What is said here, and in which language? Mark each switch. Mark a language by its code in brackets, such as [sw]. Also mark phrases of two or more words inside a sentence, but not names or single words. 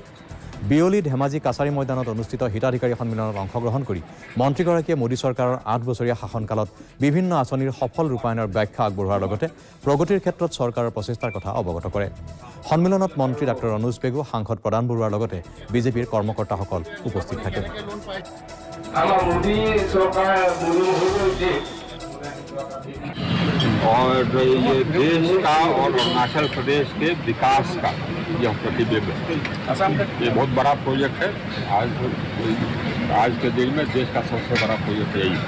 [as] বিয়লি ধেমাজি কাছাৰী ময়দানত অনুষ্ঠিত হিতাধিকাৰী সন্মিলনত অংশগ্ৰহণ কৰি মন্ত্ৰীগৰাকীয়ে মোদী চৰকাৰৰ 8 বছৰীয়া শাসনকালত বিভিন্ন আঁচনিৰ সফল ৰূপায়ণৰ ব্যাখ্যা আগবঢ়োৱাৰ লগতে প্ৰগতিৰ ক্ষেত্ৰত চৰকাৰৰ প্ৰচেষ্টাৰ কথা অৱগত কৰে। সন্মিলনত মন্ত্ৰী ডাঃ অনুজ পেগু, সাংসদ প্ৰদান বৰুৱাৰ লগতে বিজেপিৰ কৰ্মকৰ্তাসকল উপস্থিত থাকে। [hi] और ये देश का और अरुणाचल प्रदेश के विकास का यह प्रतिबिंब है। ये बहुत बड़ा प्रोजेक्ट है। आज के दिन में देश का सबसे बड़ा प्रोजेक्ट यही है।